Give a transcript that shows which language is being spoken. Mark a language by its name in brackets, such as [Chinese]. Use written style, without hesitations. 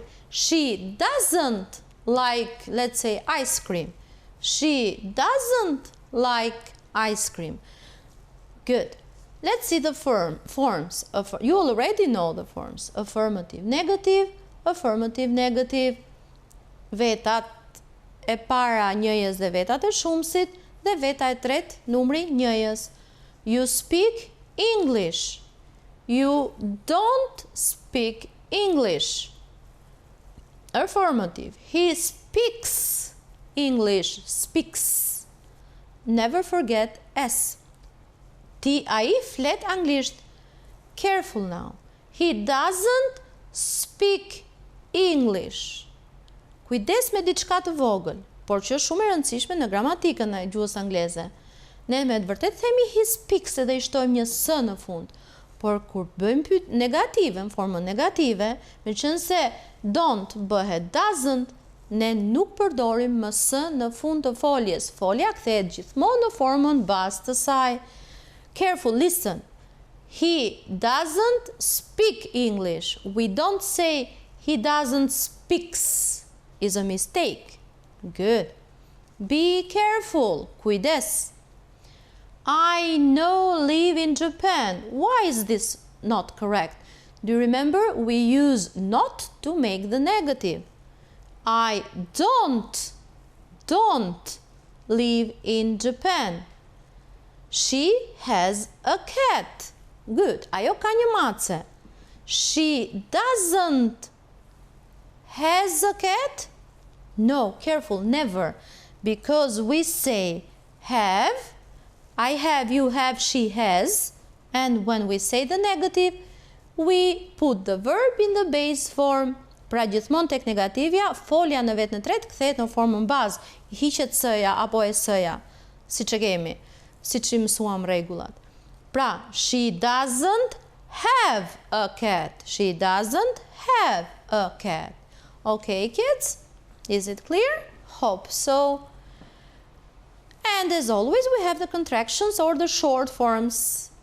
[English] She doesn't like, let's say, ice cream. She doesn't like ice cream. Good. Let's see the forms. You already know the forms. Affirmative, negative, affirmative, negative. [Albanian] Vetat e para njëjës dhe vetat e shumësit dhe veta e tretë numri njëjës. [English] You speak English. You don't speak English. Affirmative. He speaks English. Speaks. Never forget S. [Albanian] Ai flet anglisht. [English] Careful now. He doesn't speak English. [Albanian] Kujdes me diçka të vogël, por që është shumë e rëndësishme në gramatikën e gjuhës angleze. Ne me të vërtet themi [English] he speaks [Albanian] edhe i shtojmë një s në fund. Por kur bëjmë negative, në formën negative, me qenë se don't bëhet doesn't, ne nuk përdorim më s në fund të foljes. Folja kthehet gjithmonë në formën bazë të saj. [English] Careful, listen. He doesn't speak English. We don't say he doesn't speaks. Is a mistake. Good. Be careful. [Albanian] Kujdes. [English] I know live in Japan. Why is this not correct? Do you remember we use not to make the negative? I don't live in Japan. She has a cat. Good. [Albanian] Ajo ka një mace. [English] She doesn't has a cat? No, careful, never. Because we say have, I have, you have, she has. And when we say the negative, we put the verb in the base form. [Albanian] Pra gjithmonë tek negativja, folja në vetë në tretë kthehet në formën bazë. Hiqet s-ja apo e s-ja, siç e kemi, siç i mësuam rregullat. [English] Pra, she doesn't have a cat. She doesn't have a cat. Okay, kids? Is it clear? Hope so. And as always, we have the contractions or the short forms.